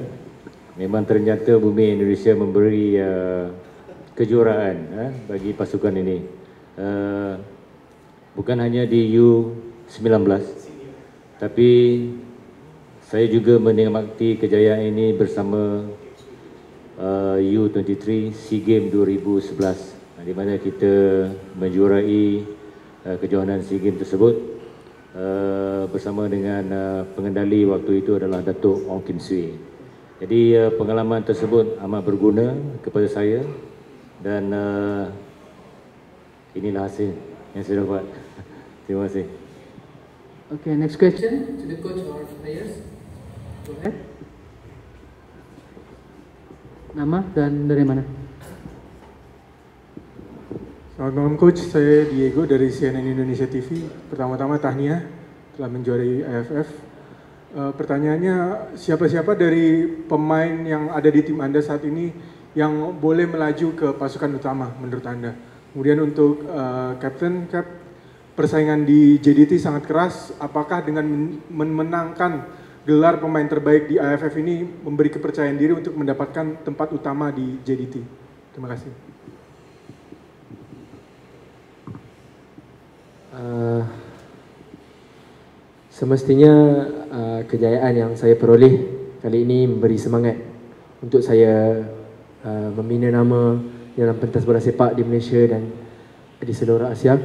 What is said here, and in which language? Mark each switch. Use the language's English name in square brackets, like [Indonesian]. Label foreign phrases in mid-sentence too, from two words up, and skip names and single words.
[Malay] Memang ternyata bumi Indonesia memberi kejuaraan bagi pasukan ini. Bukan hanya di U19, tapi saya juga menikmati kejayaan ini bersama U23 SEA Games 2011, di mana kita menjuarai kejohanan SEA Games tersebut bersama dengan pengendali waktu itu adalah Datuk Ong Kim Swee. Jadi pengalaman tersebut amat berguna kepada saya dan inilah hasil yang saya dapat. Terima kasih. [English] Okay, next question to the coach or players. Go ahead. [Malay] Nama dan dari mana? [Indonesian] Selamat malam coach, saya Diego dari CNN Indonesia TV. Pertama-tama tahniah telah menjuarai AFF. Pertanyaannya, siapa-siapa dari pemain yang ada di tim Anda saat ini yang boleh melaju ke pasukan utama menurut Anda? Kemudian untuk Captain Cap, persaingan di JDT sangat keras. Apakah dengan memenangkan gelar pemain terbaik di AFF ini memberi kepercayaan diri untuk mendapatkan tempat utama di JDT? Terima kasih. [Malay] Semestinya kejayaan yang saya peroleh kali ini memberi semangat untuk saya membina nama dalam pentas bola sepak di Malaysia dan di seluruh Asia.